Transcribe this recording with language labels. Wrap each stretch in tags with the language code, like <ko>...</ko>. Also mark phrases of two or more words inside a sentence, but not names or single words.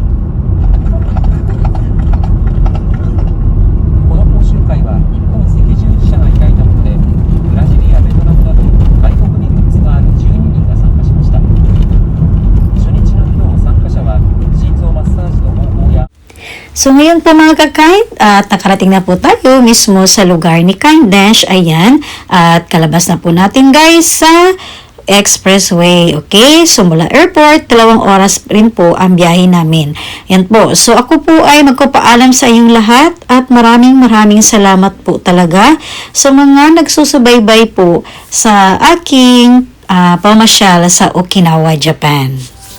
<ja>この講習会は日本赤十字社が開いたもので、ブラジルやベトナムなど外国にルーツがある12人が参加しました。初日の今日、参加者は心臓マッサージの方法や</ja> <tl>So ngayon po mga kakain, at nakarating na po tayo mismo sa lugar ni Kailash. Ayan, at kalabas na po natin guys sa expressway. Okay, so mula airport, 2 oras rin po ang biyahe namin. Yan po. So ako po ay magpapaalam sa inyong lahat at maraming salamat po talaga sa mga nagsusubaybay po sa aking pamasyal sa Okinawa, Japan.</tl>